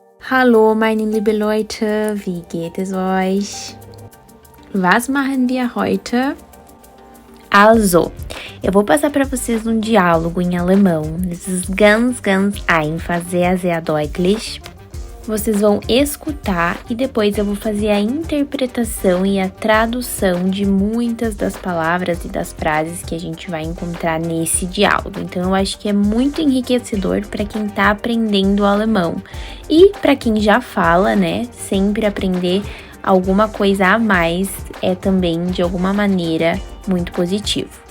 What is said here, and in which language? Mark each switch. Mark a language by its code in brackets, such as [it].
[de] Hallo meine liebe Leute, wie geht es euch? Was machen wir heute? [pt] Also, eu vou passar para vocês um diálogo em alemão. [de] Das ist ganz einfach, sehr deutlich. [pt] Vocês vão escutar e depois eu vou fazer a interpretação e a tradução de muitas das palavras e das frases que a gente vai encontrar nesse diálogo. Então, eu acho que é muito enriquecedor para quem está aprendendo o alemão. E para quem já fala, né, sempre aprender alguma coisa a mais é também, de alguma maneira, muito positivo.